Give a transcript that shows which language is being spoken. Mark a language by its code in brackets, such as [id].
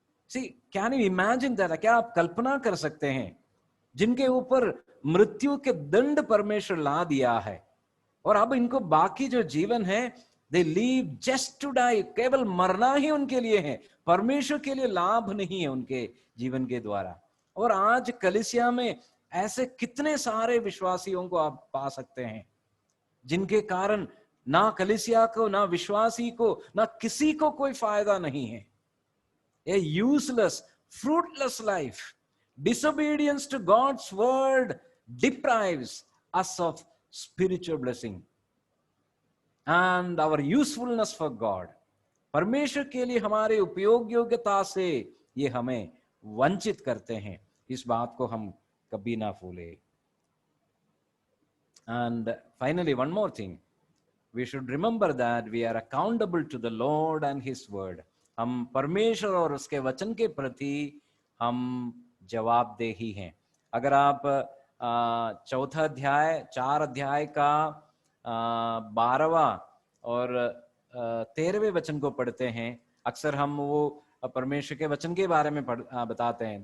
[en] See, can you imagine that? [hi] क्या आप कल्पना कर सकते हैं जिनके ऊपर मृत्यु के दंड परमेश्वर ला दिया है, और अब इनको बाकी जो जीवन है, [en] they live just to die, [hi] केवल मरना ही उनके लिए है, परमेश्वर के लिए लाभ नहीं है उनके जीवन के द्वारा। और आज कलीसिया में ऐसे कितने सारे विश्वासियों को आप पा सकते हैं जिनके कारण ना कलीसिया को, ना विश्वासी को, ना किसी को कोई फायदा नहीं है। [en] A useless, fruitless life, disobedience to God's word deprives us of spiritual blessing and our usefulness for God। [hi] परमेश्वर के लिए हमारे उपयोग योग्यता से ये हमें वंचित करते हैं। इस बात को हम कभी ना भूले। [en] And finally, one more thing, we should remember that we are accountable to the Lord and His word। [hi] हम परमेश्वर और उसके वचन के प्रति हम जवाबदेही हैं। अगर आप 4 अध्याय का 12वां और 13वें वचन को पढ़ते हैं, अक्सर हम वो परमेश्वर के वचन के बारे में बताते हैं।